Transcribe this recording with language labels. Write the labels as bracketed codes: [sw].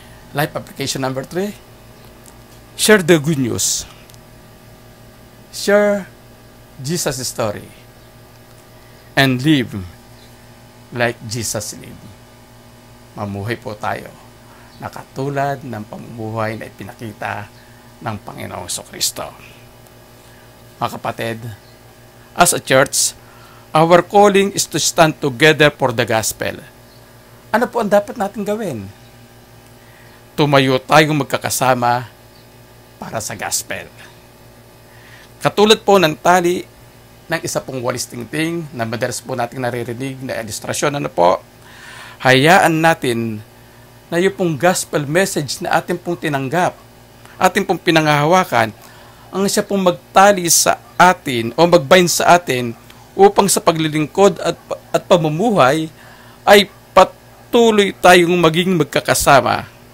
[en] Life application number 3, share the good news. Share Jesus' story and live like Jesus lived. [tl] Mamuhay po tayo na katulad ng pamumuhay na ipinakita ng Panginoong Jesucristo. Mga kapatid, [en] as a church, our calling is to stand together for the gospel. [tl] Ano po ang dapat natin gawin? Tumayo tayong magkakasama para sa gospel. Katulad po ng tali ng isa pong walis tingting na madalas po natin naririnig na ilustrasyon, ano po, hayaan natin na yung pong gospel message na ating pong tinanggap, ating pong pinangahawakan, ang siya pong magtali sa atin o magbind sa atin upang sa paglilingkod at pamumuhay ay patuloy tayong maging magkakasama.